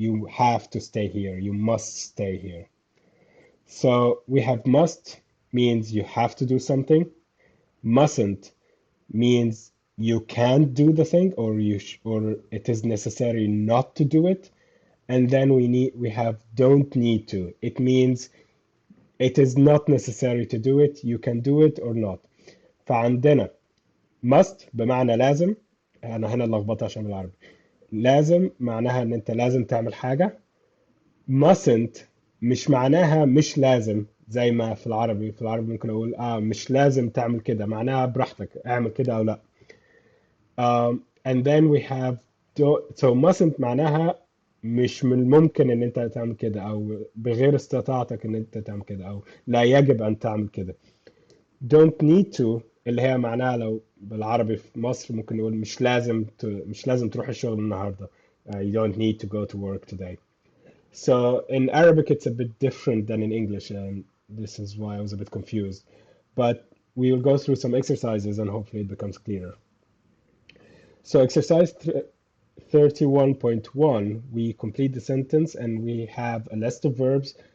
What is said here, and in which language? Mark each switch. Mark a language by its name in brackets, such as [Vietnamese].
[English] You have to stay here. You must stay here. So we have must means you have to do something. Mustn't means you can't do the thing or it is necessary not to do it. And then we have don't need to. It means it is not necessary to do it. You can do it or not. [Arabic] فعندنا must بمعنى لازم. انا هنا لخبطه عشان بالعربي. لازم معناها ان انت لازم تعمل حاجة. mustn't مش معناها مش لازم زي ما في العربي ممكن اقول مش لازم تعمل كده معناها براحتك اعمل كده او لا. [English] And then we have so [Arabic] mustn't معناها مش من الممكن ان انت تعمل كده او بغير استطاعتك ان انت تعمل كده او لا يجب ان تعمل كده. don't need to اللي هي معناها لو بالعربي في مصر ممكن نقول مش لازم تروح الشغل النهارده. [English] You don't need to go to work today. So in Arabic it's a bit different than in English and this is why I was a bit confused. But we will go through some exercises and hopefully it becomes clearer. So exercise 31.1, we complete the sentence and we have a list of verbs.